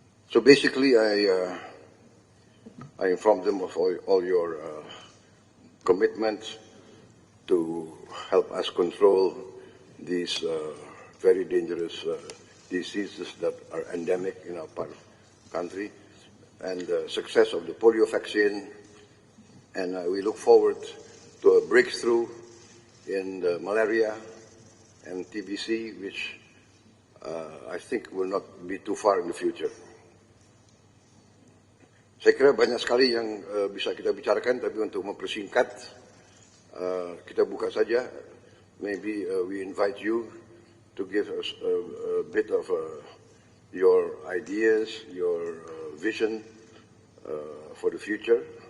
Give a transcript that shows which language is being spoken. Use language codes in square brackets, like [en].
[en] So basically I informed them of all your commitments to help us control these very dangerous diseases that are endemic in our part of the country, and the success of the polio vaccine. And we look forward to a breakthrough in the malaria and TBC, which I think will not be too far in the future. [id] Saya kira banyak sekali yang bisa kita bicarakan, tapi untuk mempersingkat, kita buka saja. [en] Maybe we invite you to give us a bit of your ideas, your vision for the future.